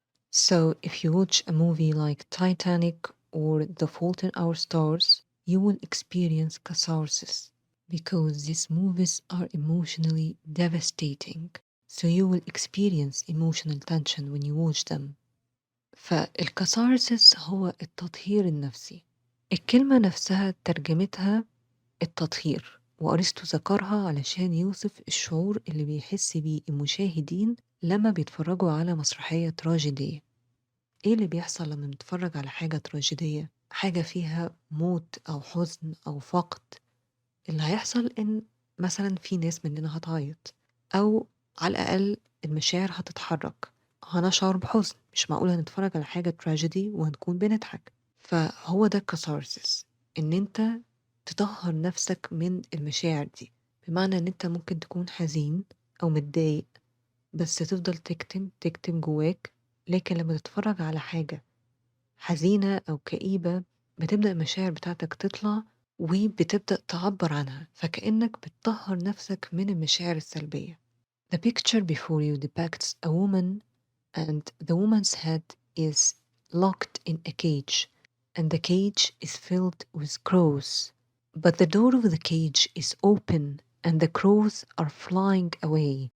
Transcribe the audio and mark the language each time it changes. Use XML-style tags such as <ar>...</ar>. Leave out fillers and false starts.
<en>So, if you watch a movie like Titanic or The Fault in Our Stars, you will experience catharsis because these movies are emotionally devastating. So you will experience emotional tension when you watch them.</en> <ar>فالكثارسس هو التطهير النفسي. الكلمة نفسها ترجمتها التطهير، وأرسطو ذكرها علشان يوصف الشعور اللي بيحس بيه المشاهدين لما بيتفرجوا على مسرحية تراجيدية. ايه اللي بيحصل لما بنتفرج على حاجة تراجيدية؟ حاجة فيها موت أو حزن أو فقد. اللي هيحصل إن مثلا في ناس مننا هتعيط، أو على الأقل المشاعر هتتحرك، هنشعر بحزن. مش معقول هنتفرج على حاجة تراجيدي وهنكون بنضحك. فهو ده الكثارسيس، إن أنت تطهر نفسك من المشاعر دي، بمعنى إن أنت ممكن تكون حزين أو متضايق بس تفضل تكتم جواك، لكن لما تتفرج على حاجة حزينة أو كئيبة بتبدأ المشاعر بتاعتك تطلع وبتبدأ تعبر عنها، فكأنك بتطهر نفسك من المشاعر السلبية.</ar> <en>The picture before you depicts a woman and the woman's head is locked in a cage and the cage is filled with crows. But the door of the cage is open and the crows are flying away.</en>